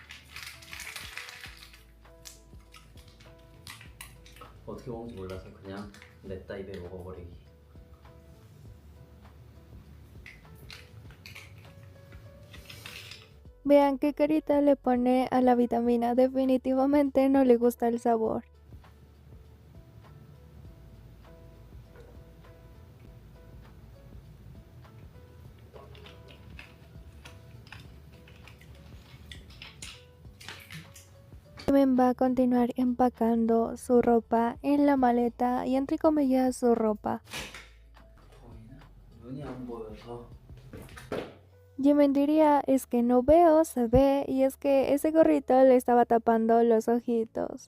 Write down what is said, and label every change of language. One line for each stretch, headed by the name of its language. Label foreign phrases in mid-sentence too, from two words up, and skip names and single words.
Korean: 어떻게 먹는지 몰라서 그냥 냅다 입에 먹어버리기.
Spanish: Vean qué carita le pone a la vitamina, definitivamente no le gusta el sabor. Jimin va a continuar empacando su ropa en la maleta y entre comillas su ropa.
Korean: 보이나? 눈이 안 보여서.
Spanish: Jimin diría, es que no veo, se ve, y es que ese gorrito le estaba tapando los ojitos.